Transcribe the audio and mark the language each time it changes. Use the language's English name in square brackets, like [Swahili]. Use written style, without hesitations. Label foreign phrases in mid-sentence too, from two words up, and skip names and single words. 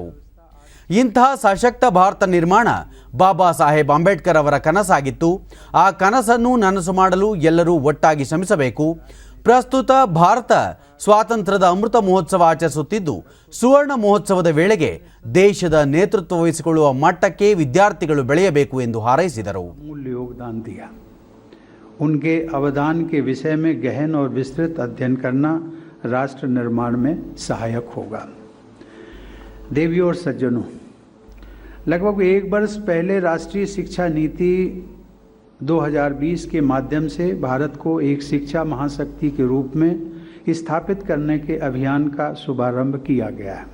[Kannada] ಇಂತಹ ಸಶಕ್ತ ಭಾರತ ನಿರ್ಮಾಣ ಬಾಬಾ ಸಾಹೇಬ್ ಅಂಬೇಡ್ಕರ್ ಅವರ ಕನಸಾಗಿತ್ತು. ಆ ಕನಸನ್ನು ನನಸು ಮಾಡಲು ಎಲ್ಲರೂ ಒಟ್ಟಾಗಿ ಶ್ರಮಿಸಬೇಕು. ಪ್ರಸ್ತುತ ಭಾರತ ಸ್ವಾತಂತ್ರ್ಯದ ಅಮೃತ ಮಹೋತ್ಸವ ಆಚರಿಸುತ್ತಿದ್ದು, ಸುವರ್ಣ ಮಹೋತ್ಸವದ ವೇಳೆಗೆ ದೇಶದ ನೇತೃತ್ವ ವಹಿಸಿಕೊಳ್ಳುವ ಮಟ್ಟಕ್ಕೆ ವಿದ್ಯಾರ್ಥಿಗಳು ಬೆಳೆಯಬೇಕು ಎಂದು ಹಾರೈಸಿದರು. [Hindi] अमूल्य योगदान दिया। उनके अवदान के विषय में गहन और विस्तृत अध्ययन करना राष्ट्र निर्माण में सहायक होगा। देवियों और सज्जनों, लगभग एक वर्ष पहले राष्ट्रीय शिक्षा नीति 2020 के माध्यम से भारत को एक शिक्षा महाशक्ति के रूप में स्थापित करने के अभियान का शुभारंभ किया गया है।